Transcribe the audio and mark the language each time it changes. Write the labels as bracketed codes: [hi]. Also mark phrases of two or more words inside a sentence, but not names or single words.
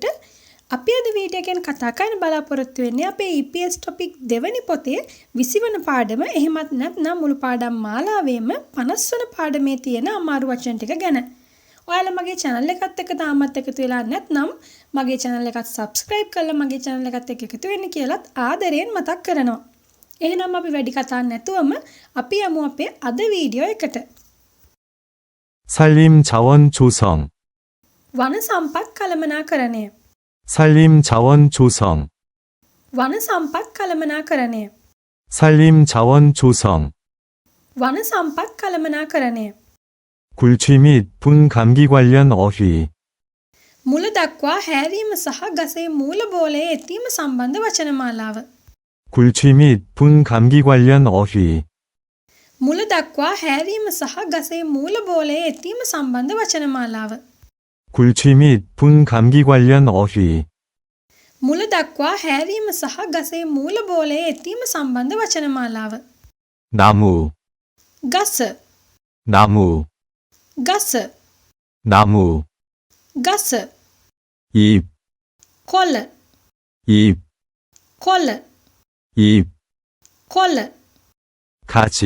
[si] අපි අද වීඩියෝ එකෙන් කතා කරන්න බලාපොරොත්තු වෙන්නේ අපේ [en] EPS topic [si] දෙවෙනි පොතේ 20 වන පාඩම එහෙමත් නැත්නම් මුළු පාඩම් මාලාවේම 50 වන පාඩමේ තියෙන අමාරු වචන ටික ගැන. ඔයාලා මගේ channel එකත් එක්ක තාමත් එකතු වෙලා නැත්නම් මගේ channel එකත් subscribe කරලා මගේ channel එකත් එක්ක එකතු වෙන්න කියලාත් ආදරෙන් මතක් කරනවා. එහෙනම් අපි වැඩි කතා නැතුවම අපි යමු අපේ අද වීඩියෝ එකට. [ko] 산림 자원 조성. [si] වන සම්පත් කළමනාකරණය. [ko] 산림 자원 조성. [si] වන සම්පත් කළමනාකරණය. [ko] 산림 자원 조성. [si] වන සම්පත් කළමනාකරණය. [ko] 굴취 및 분 감기 관련 어휘. [si] මුල දක්වා හැරීම සහ ගසේ මූල බෝලයේ ඇතීම සම්බන්ධ වචන මාලාව. [ko] 굴취 및 분 감기 관련 어휘. [si] මුල දක්වා හැරීම සහ ගසේ මූල බෝලයේ ඇතීම සම්බන්ධ වචන මාලාව. [ko] 굴취 및 분 감기 관련 어휘. [si] මුල දක්වා හැරීම සහ ගසේ මූල බෝලයේ ඇතීම සම්බන්ධ වචන මාලාව. [ko] 나무. [si] ගස. [ko] 나무. [si] ගස. [ko] 나무. [si] ගස. [ko] 잎. [si] කොළ. [ko] 잎. [si] කොළ. [ko] 잎. [si] කොළ. [ko] 가지.